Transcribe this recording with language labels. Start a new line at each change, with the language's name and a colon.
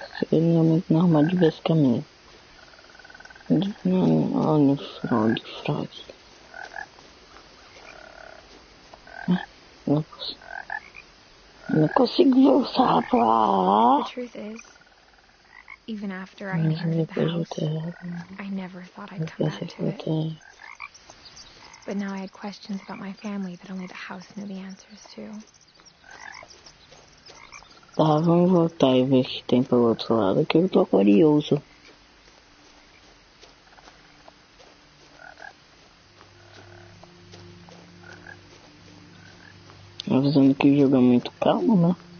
Portuguese: realmente normal de ver esse caminho. Olha, frog. Não consigo ver o sapo lá.
English: The truth is, even after I inherited the house, I never thought I'd come back to it. But now I had questions about my family that only the house knew the answers to.
Portuguese: Tá, vamos voltar e ver o que tem pelo outro lado, que eu tô curioso. Avisando que o jogo é muito calmo, né?